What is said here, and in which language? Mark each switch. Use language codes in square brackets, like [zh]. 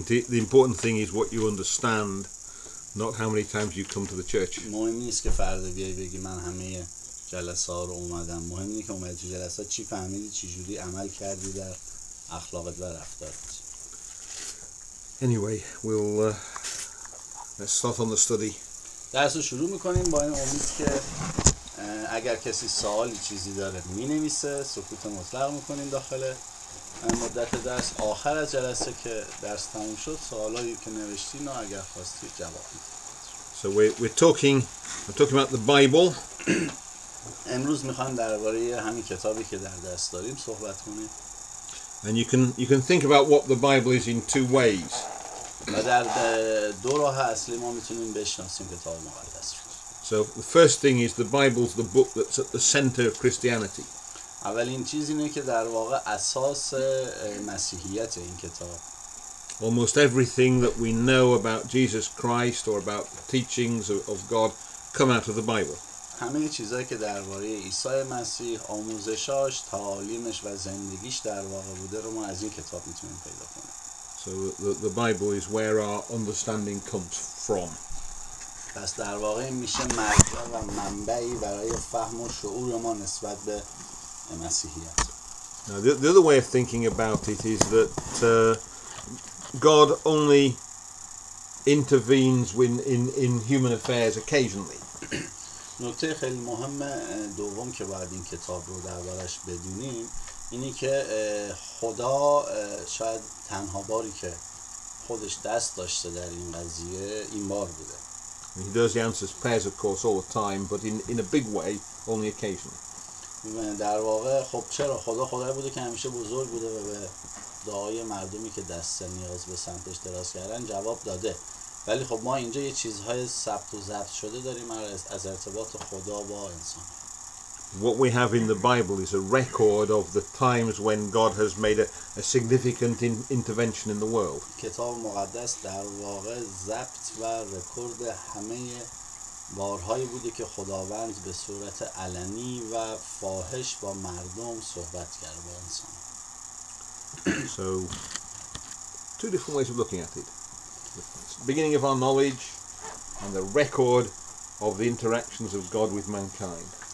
[en] The important thing is what you understand, not how many times you come to the church. [fa] مهم نیست که فردا بیای بگی من همه جلسه ها رو اومدم، مهم اینه که اومدی تو جلسه چی فهمیدی، چی جوری عمل کردی در اخلاقت و رفتارت. [en] Anyway, let's start on the study. [fa] درس رو شروع میکنیم با این امید که اگر کسی سوالی چیزی داره مینویسه، سکوت مطلق میکنیم داخل مدت درس. آخر از جلسه که درس تموم شد سوالایی که نوشتین و اگر خواستید جواب میدید. [en] So we're talking about the Bible. [fa] امروز میخوایم درباره همین کتابی که در دست داریم صحبت کنیم. [en] And you can think about what the Bible is in 2 ways. [fa] و در دو راه اصلی ما میتونیم بشناسیم کتاب مقدس رو. [en] So the first thing is the Bible's the book that's at the center of Christianity. [fa] اولین چیز اینه که در واقع اساس مسیحیت این کتاب. [en] Almost everything that we know about Jesus Christ or about the teachings of God come out of the Bible. [fa] همه چیزایی که درباره عیسی مسیح، آموزشاش، تعالیمش و زندگیش در واقع بوده رو ما از این کتاب میتونیم پیدا کنیم. [en] So the Bible is where our understanding comes from. [fa] پس در واقع میشه مرجع و منبعی برای فهم و شعور ما نسبت به مسیحیت. [en] Now the other way of thinking about it is that God only intervenes in human affairs occasionally. [fa] نکته خیلی مهم دوم که باید این کتاب رو دربارش بدونیم اینی که خدا شاید تنها باری که خودش دست داشته در این قضیه این بار بوده. [en] He does the answers prayers of course all the time, but in a big way only occasionally. [fa] در واقع خب چرا خدایی بوده که همیشه بزرگ بوده و به دعای مردمی که دست نیاز به سمتش دراز کردن جواب داده. ولی خب ما اینجا یه چیزهای ثبت و ضبط شده داریم از ارتباط خدا با انسان. [en] What we have in the Bible is a record of the times when God has made a significant intervention in the world. [fa] کتاب مقدس در واقع ضبط و رکورد همه بارهایی بوده که خداوند به صورت علنی و فاحش با مردم صحبت کرده با انسان. [en] So two different ways of looking at it. The beginning of our knowledge and the record of the interactions of God with mankind.